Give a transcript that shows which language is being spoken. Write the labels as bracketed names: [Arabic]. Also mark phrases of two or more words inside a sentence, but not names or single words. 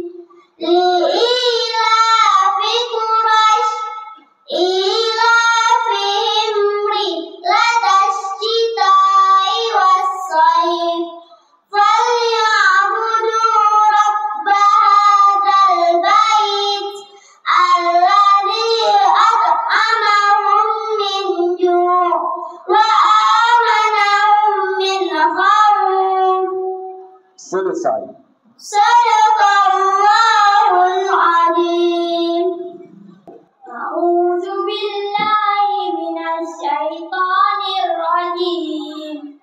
[Arabic] لإيلاف قريش إيلافهم رحلة الشتاء والصيف فليعبدوا رب هذا البيت الذي أطعمهم من جوع وآمنهم من خوف. [Indonesian] Selesai. [Arabic] صدق الله العظيم. أعوذ بالله من الشيطان الرجيم.